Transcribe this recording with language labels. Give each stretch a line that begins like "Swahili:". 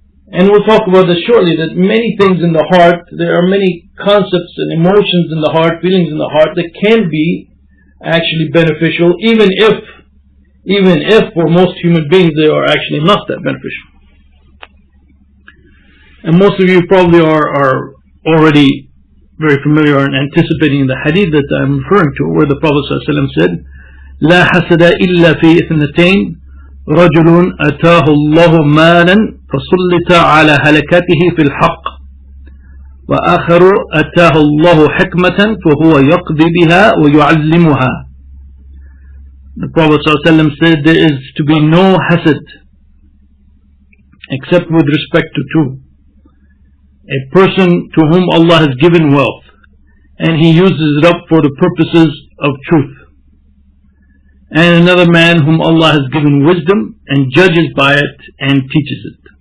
English: And we'll talk about this shortly, that many things in the heart, there are many concepts and emotions in the heart, feelings in the heart that can be actually beneficial, even if for most human beings they are actually not that beneficial. And most of you probably are already very familiar and anticipating the hadith that I'm referring to, where the Prophet ﷺ said,
Arabic: لا حسد إلا في اثنتين رجل أتاه الله مالا فسلط على هلكته في الحق وآخر أتاه الله حكمة فهو يقضي بها ويعلمها.
English: The Prophet ﷺ said there is to be no hasad except with respect to two. A person to whom Allah has given wealth and he uses it up for the purposes of truth, and another man whom Allah has given wisdom and judges by it and teaches it.